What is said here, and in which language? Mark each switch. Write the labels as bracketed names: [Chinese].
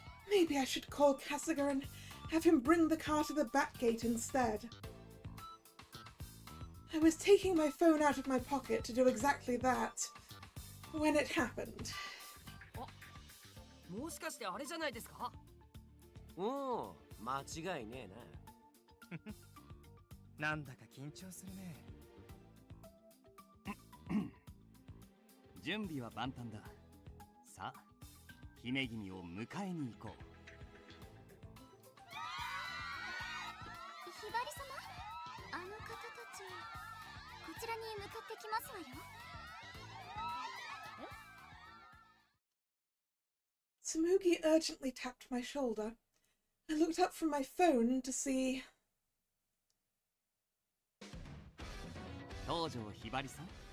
[English] Maybe I should call Kasuga and have him bring the car to the Backgate instead. I was taking my phone out of my pocket to do exactly that when it happened. [Japanese] もしかしてあれじゃないですか？おお、間違いねえな。なんだか緊張するね。準備は万端だ。さあ、姫君を迎えに行こう。ひばり様、あの方たちこちらに向かってきますわよ。 [English] Tsumugi urgently tapped my shoulder. I looked up from my phone to see... [Japanese] 東條ひばりさん。